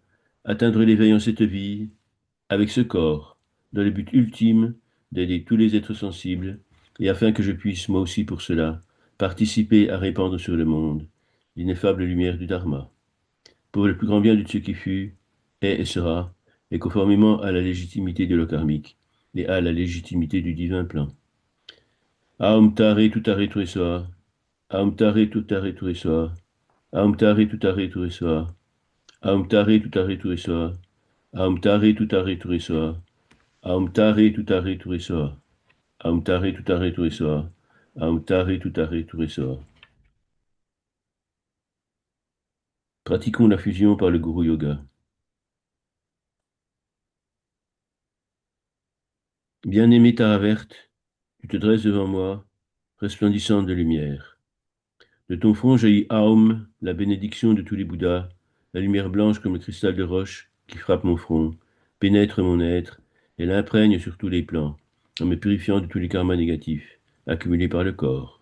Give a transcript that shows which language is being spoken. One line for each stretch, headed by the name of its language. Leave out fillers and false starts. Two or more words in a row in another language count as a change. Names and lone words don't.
French: atteindre l'éveil en cette vie, avec ce corps, dans le but ultime d'aider tous les êtres sensibles, et afin que je puisse, moi aussi pour cela, participer à répandre sur le monde l'ineffable lumière du Dharma, pour le plus grand bien de ce qui fut, est et sera, et conformément à la légitimité de l'eau karmique, et à la légitimité du divin plan.
Sanskrit: Aum tare tutare tuesoa, Aum tare tutare tuesoa, Aum tare tutare tuesoa, Aum tare tutare tuesoa, Aum tare tutare tuesoa, Aum tare tutare tuesoa, Aum tare tutare tuesoa, Aum tare tutare tuesoa.
French: Pratiquons la fusion par le Guru Yoga. Bien-aimée Tara verte, tu te dresses devant moi, resplendissante de lumière. De ton front jaillit Aum, la bénédiction de tous les Bouddhas, la lumière blanche comme le cristal de roche qui frappe mon front, pénètre mon être et l'imprègne sur tous les plans, en me purifiant de tous les karmas négatifs, accumulés par le corps.